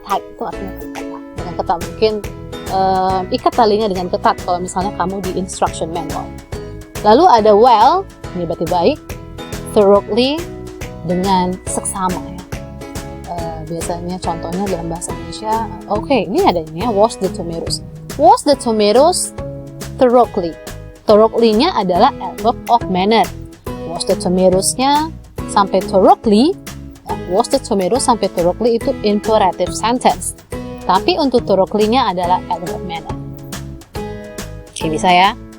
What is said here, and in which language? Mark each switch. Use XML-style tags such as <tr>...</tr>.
<id>Tight itu artinya ketat, dengan ketat. Mungkin ikat talinya dengan ketat kalau misalnya kamu di instruction manual. Lalu ada well, ini berarti baik, thoroughly, dengan seksama ya. Biasanya contohnya dalam bahasa Indonesia, ini ada ini ya,</id> <en>wash the tomatoes. Wash the tomatoes thoroughly.</en> <id>Thoroughly-nya adalah adverb of manner.</id> <en>Wash the tomatoes-</en> <id>nya sampai thoroughly,</id> <en>wash the tomatoes</en> <id>sampai thoroughly itu imperative sentence. Tapi untuk thoroughly-nya adalah adverb of manner. Oke, bisa ya?</id>